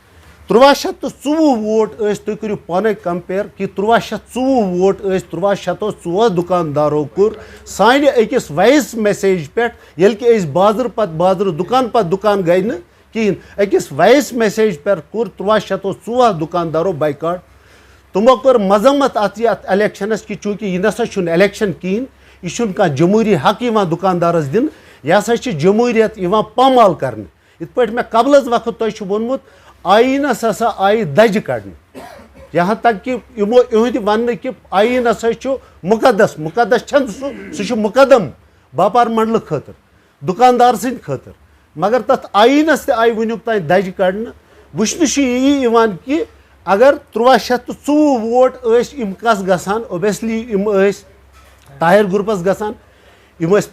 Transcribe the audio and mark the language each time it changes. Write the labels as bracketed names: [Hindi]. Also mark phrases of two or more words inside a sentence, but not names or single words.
[Kashmiri] 324 ووٹ ٲسۍ تُہۍ کٔرِو پانے کمپیر کہِ 304 ووٹ ٲسۍ 304 دُکاندارو کوٚر سانہِ أکِس [English] voice message [Kashmiri] پٮ۪ٹھ ییٚلہِ کہِ أسۍ بازرٕ پتہٕ بازرٕ دُکان پتہٕ دُکان گٔے نہٕ کِہینۍ أکِس [English] voice message [Kashmiri] پٮ۪ٹھ کوٚر 304 دُکاندارو بایکاٹ تِمو کٔر مذمت اتھ الیکشنس کہِ چوٗنٛکہِ یہِ نسا چھُنہٕ الیکشن کِہینۍ یہِ چھُنہٕ کانٛہہ جمہوٗری حق یِوان دُکاندارس دِنہٕ یہِ ہسا چھِ جمہوٗریت یِوان پامال کرنہٕ یِتھ پٲٹھۍ مےٚ قبلس وقت تۄہہِ چھُ ووٚنمُت آیٖنس ہسا آیہِ دجہِ کڑنہٕ [Urdu] یہاں تک کہ [Kashmiri] یِمو یِہُنٛدِ وننہٕ کہِ آیٖن ہسا چھُ مُقدس چھنہٕ سُہ چھُ مُقدم باپار منڈلہٕ خٲطرٕ دُکاندار سٕنٛدِ خٲطرٕ مگر تتھ آیٖنس تہِ آیہِ وُنیُک تانۍ دجہِ کڑنہٕ وٕچھنہٕ چھُ یی یِوان کہِ اگر 304 ووٹ ٲسۍ یِم کس گژھان اوبیسلی یِم ٲسۍ طاہر گروپس گژھان یِم ٲسۍ